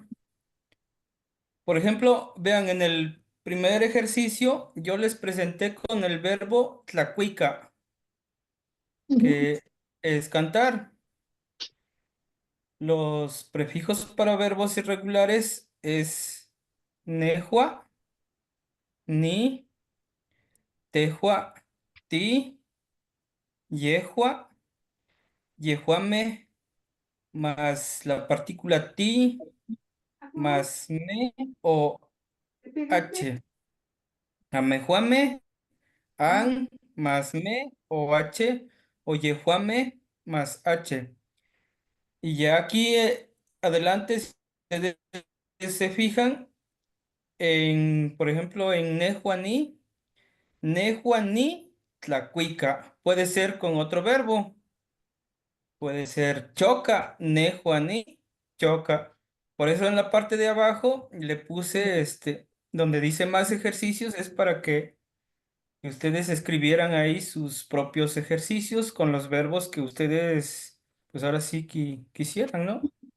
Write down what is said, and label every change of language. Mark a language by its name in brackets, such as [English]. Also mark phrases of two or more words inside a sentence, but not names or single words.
[Spanish] Por ejemplo, vean, en el primer ejercicio yo les presenté con el verbo tlacuica, Ujú. que es cantar. Los prefijos para verbos irregulares es [Classical Nahuatl] nejua, ni, tejua, ti, yehua, yehuame, [Spanish] más la partícula ti, más me o h. [Classical Nahuatl] Amejuame, an, [Spanish] más me o h, o yehuame, más h. Y ya aquí adelante, si ustedes se fijan en, por ejemplo, en [Classical Nahuatl] nejuani, nejuani, tlacuica. [Spanish] Puede ser con otro verbo. Puede ser choca, [Classical Nahuatl] nejuani, choca. [Spanish] Por eso en la parte de abajo le puse donde dice más ejercicios, es para que ustedes escribieran ahí sus propios ejercicios con los verbos que ustedes, pues ahora sí que quisieran, ¿no?